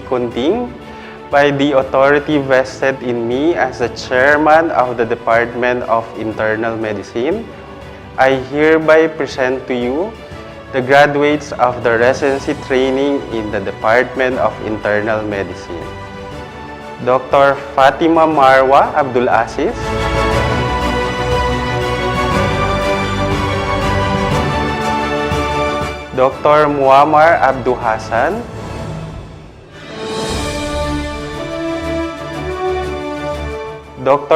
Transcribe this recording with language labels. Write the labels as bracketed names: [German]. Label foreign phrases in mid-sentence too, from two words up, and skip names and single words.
[English] Kunting, by the authority vested in me as the chairman of the Department of Internal Medicine, I hereby present to you the graduates of the residency training in the Department of Internal Medicine. Dr. Fathima Marwa Abdulaziz, Dr. Muamar Hassan, Dr.